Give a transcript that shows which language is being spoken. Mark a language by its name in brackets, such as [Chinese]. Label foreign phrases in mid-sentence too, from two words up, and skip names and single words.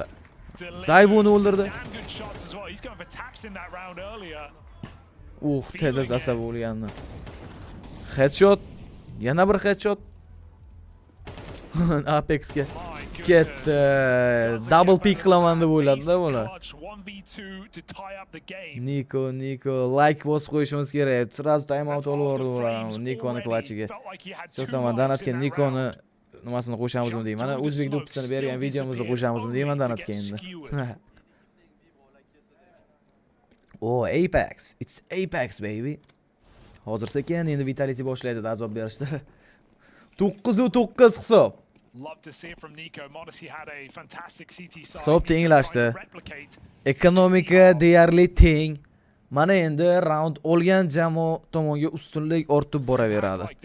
[Uzbek] Zayvuni o'ldirdi. Tezas asab bo'lganni. Headshot. Yana bir headshot. Apexga ketdi. [English] Double pick [Uzbek] qilaman deb o'yladi-da bular. Niko like bosib qo'yishimiz kerak. Sraz [English] time out [Uzbek] olib yubordi ular Nikoni klachiga. So'taman Danatga Nikoni nimasini qo'shamizmi deyman. Mana o'zbek do'ppisini bergan videomizni qo'shamizmi deyman Danatga endi. Oh, Apex. [English] It's Apex baby. [Uzbek] Hozir sekin endi Vitality boshlaydi azob berishdi. 9-9 hisob. Hisob tenglashdi. Ekonomika deyarli teng. Mana endi round olgan jamoa tomonga ustunlik ortib boraveradi.